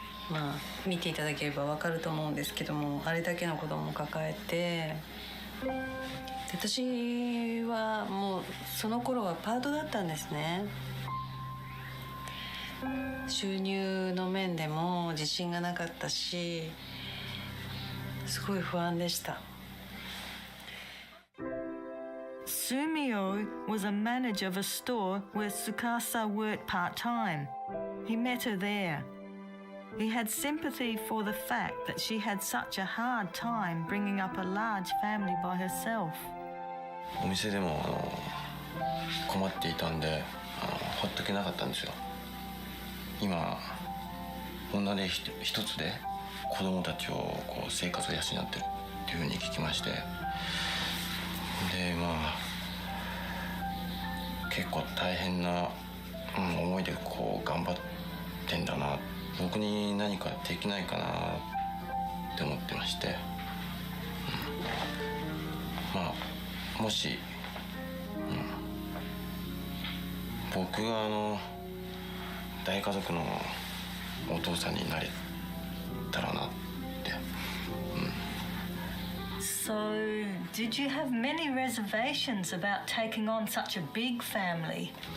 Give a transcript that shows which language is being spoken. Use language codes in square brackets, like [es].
[ja] まあ見ていただければわかると思うんですけども、あれだけの子供を抱えて、私はもうその頃はパートだったんですね。収入の面でも自信がなかったし、すごい不安でした。 [en] Sumio was a manager of a store where Tsukasa worked part-time. He met her there. He had sympathy for the fact that she had such a hard time bringing up a large family by herself. [ja] お店でも困っていたんでほっとけなかったんですよ。今女手一つで子供たちをこう生活を養ってるっていうふうに聞きまして、でまあ結構大変な思いでこう頑張ってんだな、僕に何かできないかなって思ってまして、まあもし、僕が大家族のお父さんになれたらなって。 [en] So, did you have many reservations about taking on such a big family?